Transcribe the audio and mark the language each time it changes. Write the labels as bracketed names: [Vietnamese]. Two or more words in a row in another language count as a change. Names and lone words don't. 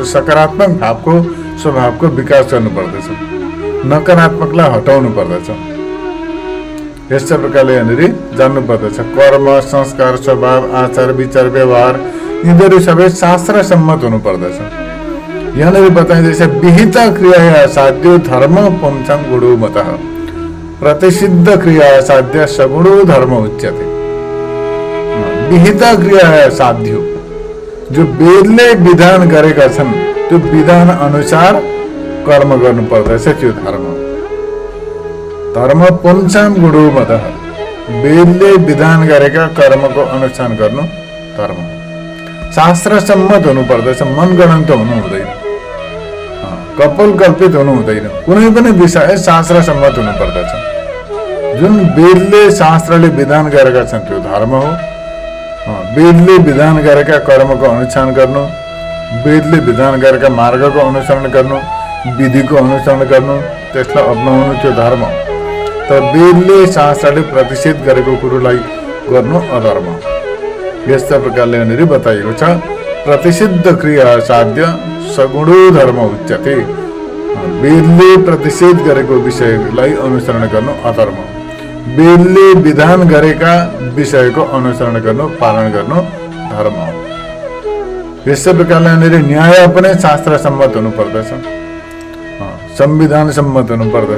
[Nepali] सकारात्मक भावको स्वभावको विकास गर्नुपर्दछ, नकारात्मकलाई हटाउनु पर्दछ। यस्तै प्रकारले यहाँनिर जान्नु पर्दछ। कर्म, संस्कार, स्वभाव, आचार, विचार, व्यवहार यिनीहरू सबै शास्त्र सम्मत हुनु पर्दछ। यहाँनिर बताइँदैछ [Sanskrit] विहित क्रिया साध्यो धर्म पुंसं गुणो मतः प्रतिसिद्ध क्रिया साध्य सगुणो धर्म उच्यते। विहित क्रिया साध्यो, [Nepali] जो वेदले विधान गरेका छन् त्यो विधान अनुसार कर्म गर्नु पर्दछ। [Sanskrit] त्यो धर्म पुंसं गुणो मतः, [Nepali] वेदले विधान गरेका कर्मको अनुष्ठान गर्नु धर्म। शास्त्र सम्मत हुनु पर्दछ, मनगणन्त हुनु हुँदैन, कपोल कल्पित हुनु हुँदैन। कुनै पनि विषय शास्त्र सम्मत हुनु पर्दछ। जुन वेदले शास्त्रले विधान गरेका छन् त्यो धर्म हो। वेदले विधान गरेका कर्मको अनुष्ठान गर्नु, वेदले विधान गरेका मार्गको अनुसरण गर्नु, विधिको अनुसरण गर्नु, त्यसलाई अपनाउनु त्यो धर्म। तर वेदले शास्त्रले प्रतिषेध गरेको कुरोलाई गर्नु अधर्म। यस्ता प्रकारले यहाँनिर बताइएको छ। [Sanskrit] प्रतिषिद्ध क्रिया साध्य सगुणो धर्म उच्यते। [Nepali] वेदले प्रतिषेध गरेको विषयलाई अनुसरण गर्नु अधर्म। वेदले विधान गरेका विषयको अनुसरण गर्नु, पालन गर्नु धर्म हो। यस्तै प्रकारले यहाँनिर न्याय पनि शास्त्र सम्मत हुनु पर्दछ, संविधान सम्मत हुनु पर्दछ।